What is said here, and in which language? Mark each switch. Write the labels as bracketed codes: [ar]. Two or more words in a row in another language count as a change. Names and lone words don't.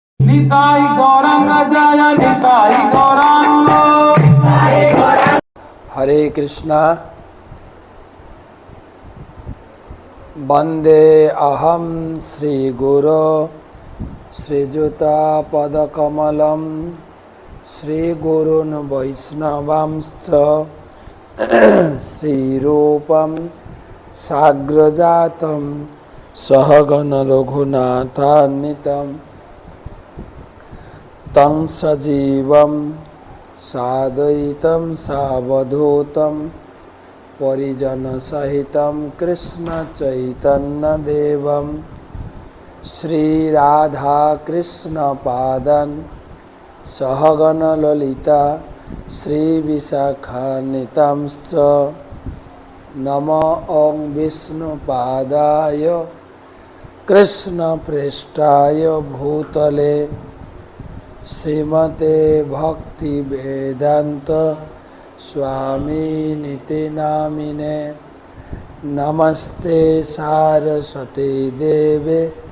[bn] নিতাই গৌরাঙ্গ জয় নিতাই গৌরাঙ্গ। [sa] হরে কৃষ্ণা। বন্দে অহম শ্রীগুরো শ্রীযুতাপদকমলম শ্রীগুরুন বৈষ্ণবাংশ্চ শ্রীরূপম সাগ্রজাতম সহগণ রঘুনাথান্বিতম তং সজীবম সাদ্বৈতম সাবধূতম পরিজন সহিতম কৃষ্ণ চৈতন্য দেবম শ্রী রাধা কৃষ্ণ পাদন সহগণ ললিতা শ্রী বিশাখান্বিতাংশ্চ নমো ওং বিষ্ণুপাদায় কৃষ্ণ পৃষ্ঠায় ভূতলে শ্রীমতে ভক্তি বেদান্ত স্বামিনিতি নামিনে নমস্তে সারস্বতী দেবে